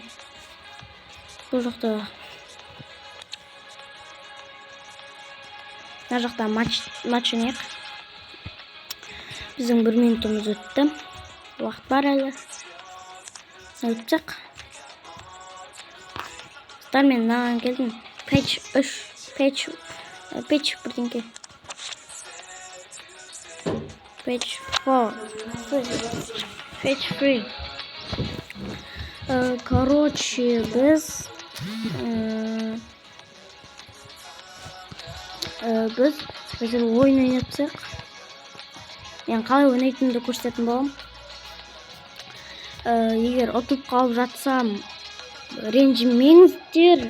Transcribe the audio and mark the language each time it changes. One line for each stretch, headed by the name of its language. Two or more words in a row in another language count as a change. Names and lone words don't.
Kazakh: Бұл жақта мына жақта матч ойнайық. Біздің 1 минутымыз өтті. Уақыт бар әлі. Өтсек. Мен мынаған келдім. Patch 3. Patch бірдеңке. Patch 4. Patch 3. Короче, біз қазір ойын ойнатсақ. Мен қалай ойнайтынымды көрсететін боламын. Егер ұтылып қалып жатсам, ренжімеңіздер.